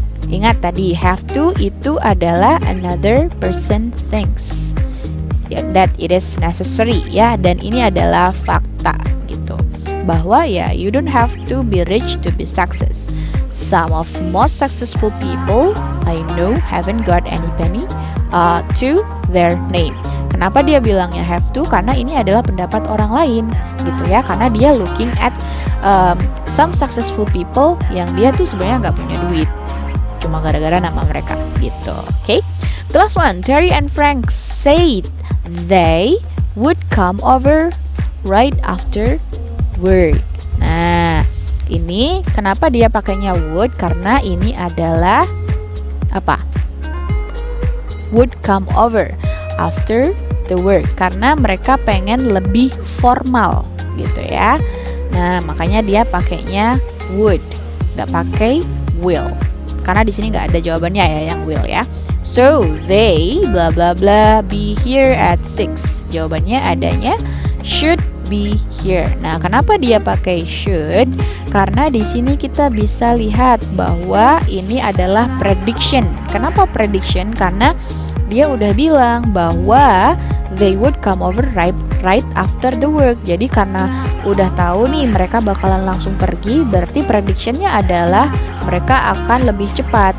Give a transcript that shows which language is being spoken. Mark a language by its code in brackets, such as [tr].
[id] Ingat tadi have to itu adalah [en] another person thinks that it is necessary ya, [id] dan ini adalah fakta gitu bahwa ya [en] you don't have to be rich to be success. Some of most successful people I know haven't got any penny to their name. [id] Kenapa dia bilangnya have to? Karena ini adalah pendapat orang lain gitu ya, karena dia [en] looking at some successful people [id] yang dia tuh sebenarnya nggak punya duit, cuma gara-gara nama mereka gitu. [en] Okay, the last one, Terry and Frank said they would come over right after work. [id] Nah, ini kenapa dia pakainya would? Karena ini adalah apa? Would come over after the work, karena mereka pengen lebih formal gitu ya. Nah, makanya dia pakainya would, nggak pakai will. Karena di sini nggak ada jawabannya ya yang will ya. [en] So they bla bla bla be here at 6. [id] Jawabannya adanya should be here. Nah, kenapa dia pakai should? Karena di sini kita bisa lihat bahwa ini adalah prediction. Kenapa prediction? Karena dia udah bilang bahwa they would come over right after the work. Jadi karena udah tahu nih mereka bakalan langsung pergi, berarti predictionnya adalah mereka akan lebih cepat.